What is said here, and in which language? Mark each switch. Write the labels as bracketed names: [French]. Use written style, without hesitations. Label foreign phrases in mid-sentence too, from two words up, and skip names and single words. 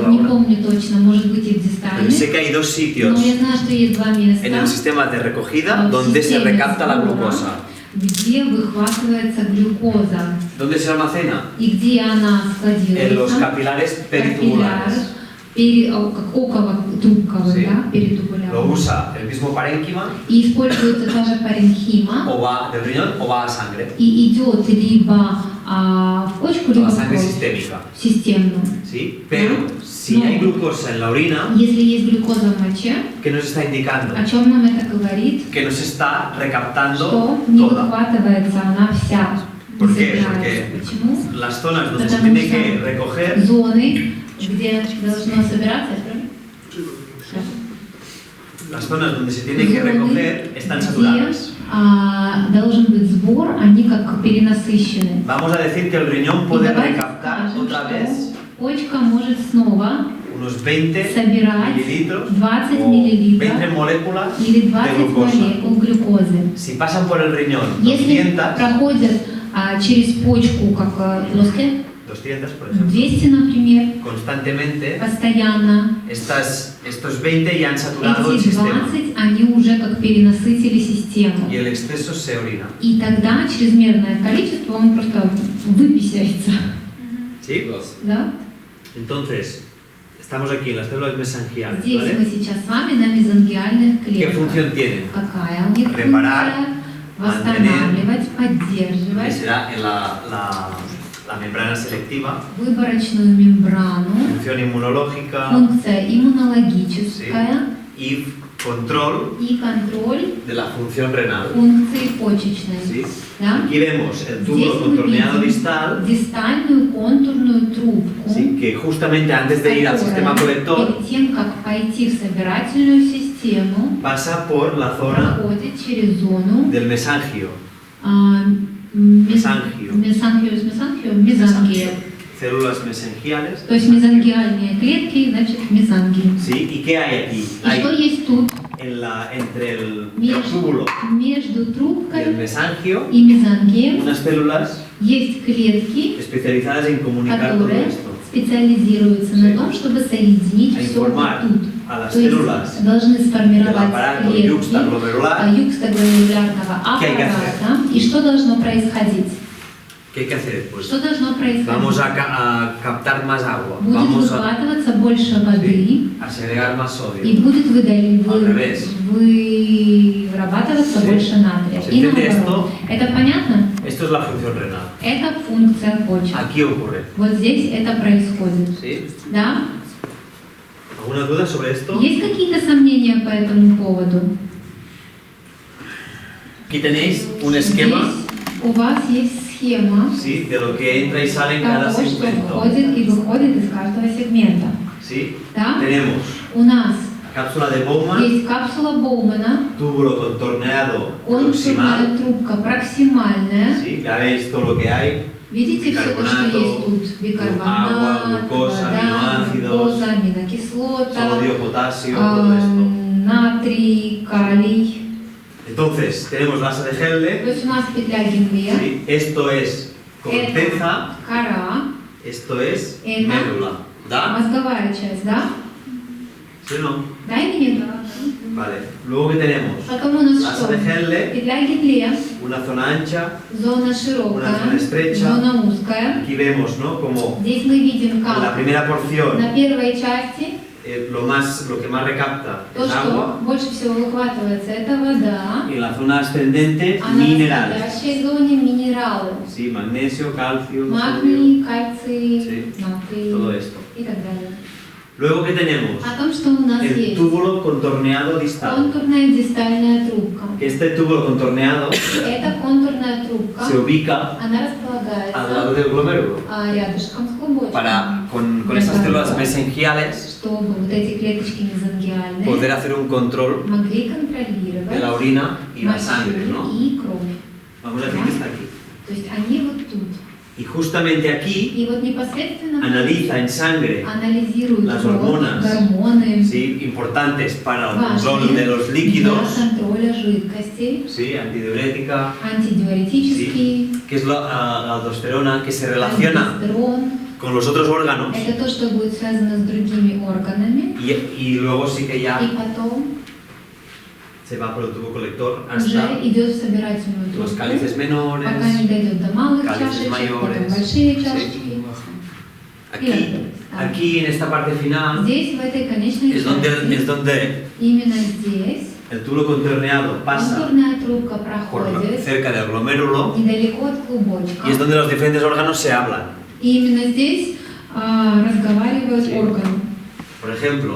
[Russian] Вот не [Spanish] ahora, [Russian] помню точно, может быть и в [Spanish] pero sé [Russian] дистальных. [Spanish] que hay dos [Russian] Но [Spanish] sitios [Russian] я знаю, что есть два [Spanish] en el [Russian] места, [Spanish] sistema de recogida [Russian] в [Spanish] donde se [Russian] системе [Spanish] recapta la [Russian] сбора, [Spanish] glucosa. [Russian] где выхватывается глюкоза [Spanish] ¿Dónde se almacena? [Russian] и где она [Spanish] En los [Russian] складируется. [Spanish] capilares [Russian] Капилляр, [Spanish] peritubulares. [Russian] как около трубковый, [Spanish] Sí. [Russian] да, [Spanish] Lo [Russian] перитубулярный. [Spanish] usa el mismo parénquima, [Russian] И используется та же паренхима, [Spanish] o va del riñón o va a sangre, [Russian] и идет либо в почку, [Spanish] a [Russian] либо [Spanish] la [Russian] в [Spanish] sangre [Russian] кровь, [Spanish] sistémica. [Russian] в системную. [Spanish] ¿Sí? Pero si No. hay glucosa en la orina, [Russian] Если есть глюкоза в моче, [Spanish] ¿qué nos está indicando? [Russian] о чем нам это говорит? [Spanish] Que nos está recaptando [Russian] Что не [Spanish] toda. [Russian] выхватывается она вся. не [Spanish] ¿Por qué? [Russian] собирается. [Spanish] Porque [Russian] Почему? [Spanish] las zonas donde se [Russian] Потому [Spanish] tiene que [Russian] что [Spanish] recoger, [Russian] зоны, где должно собираться, [Spanish] las zonas donde se tiene que [Russian] зоны, [Spanish] recoger están [Russian] где [Spanish] saturadas. [Russian] должен быть сбор, они как перенасыщены. [Spanish] Vamos a decir que el riñón [Russian] И [Spanish] puede [Russian] давайте [Spanish] recaptar [Russian] скажем, [Spanish] otra [Russian] что [Spanish] vez [Russian] почка может снова [Spanish] unos 20 [Russian] собирать [Spanish] mililitros [Russian] 20 [Spanish] o 20 [Russian] миллилитров [Spanish] moléculas [Russian] или [Spanish] de [Russian] 20 [Spanish] glucosa. [Russian] молекул глюкозы. [Spanish] Si pasan por el riñón [Russian] Если [Spanish] 200, [Russian] проходят через почку, как плоские, [Spanish] 200 por ejemplo, [Russian] 200, например, [Spanish] constantemente, [Russian] постоянно, [Spanish] estos 20 ya han saturado el [Russian] эти [Spanish] sistema [Russian] 20, они уже как перенасытили систему. [Spanish] y el exceso se orina. [Russian] И тогда чрезмерное количество, он просто выписяется. [Spanish] ¿Sí? [Russian] Да? [Spanish] Entonces, estamos aquí en las células mesangiales, [Russian] Здесь [Spanish] ¿vale? [Russian] мы сейчас с вами на мезонгиальных [Spanish] ¿Qué [Russian] клетках. [Spanish] función tienen? [Russian] Какая у них [Spanish] Reparar, [Russian] функция? Восстанавливать, [Spanish] Que [Russian] поддерживать [Spanish] será en la membrana selectiva, [Russian] выборочную мембрану, [Spanish] función inmunológica [Russian] функция иммунологическая [Spanish] y control [Russian] и контроль [Spanish] de la función renal. [Russian] функции почечной. [Spanish] ¿Sí? [Russian] Да? [Spanish] Aquí vemos el [Russian] Здесь [Spanish] túbulo [Russian] мы [Spanish] contorneado [Russian] видим [Spanish] distal, [Russian] дистальную контурную трубку, [Spanish] ¿sí? Que justamente antes de ir al sistema [Russian] которая [Spanish] colector [Russian] перед тем, как пойти в собирательную систему, [Spanish] pasa por la zona [Russian] проходит через зону [Spanish] del mesangio, [Russian] мезангию, мезангия. [Spanish] células mesangiales. [Russian] То есть мезонгиальные клетки, значит мезангии. [Spanish] ¿Sí? ¿Y qué hay aquí? [Russian] И что [Spanish] Hay [Russian] есть тут [Spanish] entre el [Russian] между, [Spanish] túbulo [Russian] между [Spanish] y el [Russian] трубкой [Spanish] mesangio [Russian] и мезангией? [Spanish] unas células [Russian] Есть клетки, [Spanish] especializadas en comunicar todo [Russian] которые [Spanish] esto, [Russian] специализируются [Spanish] Sí. [Russian] на том, чтобы соединить [Spanish] a [Russian] все [Spanish] informar [Russian] тут. [Spanish] a las [Russian] То есть [Spanish] células [Russian] должны [Spanish] del [Russian] сформировать [Spanish] aparato [Russian] клетки [Spanish] yuxtaglomerular. [Russian] юкстагlomerулярного [Spanish] ¿Qué hay que [Russian] аппарата. И что должно происходить? [Spanish] ¿Qué hay que hacer? Pues [Russian] Что должно происходить? [Spanish] vamos a captar más agua, [Russian] Будет [Spanish] vamos a [Russian] выхватываться больше воды [Spanish] segregar más [Russian] и [Spanish] sodio. [Russian] будет [Spanish] Al revés. [Russian] вырабатываться [Spanish] Sí. [Russian] больше натрия. [Spanish] ¿Se [Russian] И [Spanish] entiende [Russian] наоборот. Это понятно? [Spanish] Esto es la función renal. [Russian] Это функция почек. [Spanish] Aquí ocurre. [Russian] Вот здесь это происходит. [Spanish] ¿Sí? [Russian] Да? [Spanish] ¿Alguna duda sobre esto? [Russian] Есть какие-то сомнения по этому поводу? [Spanish] Aquí tenéis un esquema, [Russian] Здесь у вас есть схема [Spanish] ¿sí? De lo que entra y sale en cada [Russian] того, что [Spanish] segmento. [Russian] входит и выходит из каждого сегмента. [Spanish] ¿Sí? [Russian] Да? [Spanish] Tenemos [Russian] У нас [Spanish] cápsula de Bowman, [Russian] есть капсула Боумана, [Spanish] túbulo contorneado [Russian] контурная [Spanish] proximal. [Russian] трубка проксимальная. [Spanish] ¿Sí? Ya veis todo lo que hay. [Russian] Видите все то, что [Spanish] Bicarbonato, [Russian] есть тут? Бикарбонат, [Spanish] agua, glucosa, [Russian] вода, [Spanish] aminoácidos, [Russian] глюкоза, аминокислота, [Spanish] Sodio, potasio, todo esto. [Russian] натрий, калий. [Spanish] Entonces, tenemos la asa de [Russian] То [Spanish] Henle. [Russian] есть у нас петля Генлия, [Spanish] ¿Sí? Esto es corteza, [Russian] кора, [Spanish] esto es [Russian] Это. [Spanish] médula. ¿Da? [Russian] мозговая часть, да? [Spanish] ¿Sí o no? [Russian] Да или нет? [Spanish] Vale. Luego que tenemos [Russian] Потом у нас [Spanish] la asa [Russian] что? [Spanish] de Henle, [Russian] Петля Генлия, [Spanish] una zona ancha. [Russian] зона [Spanish] Una [Russian] широкая, [Spanish] zona estrecha. [Russian] зона узкая. [Spanish] Aquí vemos, ¿no? Como [Russian] Здесь мы видим, [Spanish] en la [Russian] как [Spanish] primera porción [Russian] на первой части [Spanish] lo que más recapta [Russian] то, [Spanish] es [Russian] что [Spanish] agua. [Russian] больше всего выхватывается, это вода, [Spanish] Y en la zona ascendente, [Russian] а на [Spanish] minerales. [Russian] следующей зоне минералы. [Spanish] Sí, magnesio, calcio, sodio, [Russian] Магний, кальций, [Spanish] Sí. [Russian] натрий [Spanish] todo esto. [Russian] и так далее. [Spanish] Luego, ¿qué tenemos? [Russian] О том, что у нас [Spanish] El [Russian] есть [Spanish] túbulo contorneado distal. [Russian] контурная дистальная трубка. [Spanish] Este túbulo contorneado [Russian] Эта контурная трубка, [Spanish] se ubica [Russian] она [Spanish] al [Russian] располагается [Spanish] lado del glomérulo. [Russian] рядышком с клубочком, [Spanish] Con estas células mesengiales [Russian] чтобы вот эти клеточки мезонгиальные [Spanish] poder hacer un control [Russian] могли [Spanish] de la [Russian] контролировать [Spanish] orina y la sangre, [Russian] мочу [Spanish] ¿no? [Russian] и кровь. [Spanish] Vamos a decir que está aquí. [Russian] То есть они вот тут. [Spanish] Y justamente aquí [Russian] И вот непосредственно [Spanish] analiza en sangre, [Russian] анализируют [Spanish] las [Russian] кровь, [Spanish] hormonas. [Russian] гормоны, [Spanish] ¿sí? Importantes para el control [Russian] важные [Spanish] de los [Russian] для [Spanish] líquidos, [Russian] контроля жидкостей, [Spanish] ¿sí? Antidiurética, [Russian] антидиуретический, [Spanish] que es la aldosterona, que se relaciona [Russian] альдостерон. [Spanish] con los otros órganos [Russian] Это то, что будет связано с другими органами. [Spanish] y luego sí que [Russian] И [Spanish] ya [Russian] потом [Spanish] se va por el tubo colector [Russian] уже [Spanish] hasta [Russian] идет в собирательную [Spanish] los [Russian] трубку, [Spanish] cálices menores. [Russian] пока не дойдет до малых [Spanish] cálices [Russian] чашечек, потом [Spanish] mayores. [Russian] большие [Spanish] Sí. [Russian] чашечки. [Spanish] Aquí en esta parte final [Russian] Здесь, в этой конечной [Spanish] es [Russian] части, [Spanish] donde [Russian] именно здесь, [Spanish] el tubo contorneado pasa [Russian] контурная трубка [Spanish] por [Russian] проходит [Spanish] cerca del glomérulo [Russian] недалеко от клубочка. [Spanish] y es donde los diferentes órganos se hablan. [Russian] И именно здесь разговаривают [Spanish] Sí. [Russian] органы. [Spanish] Por ejemplo, el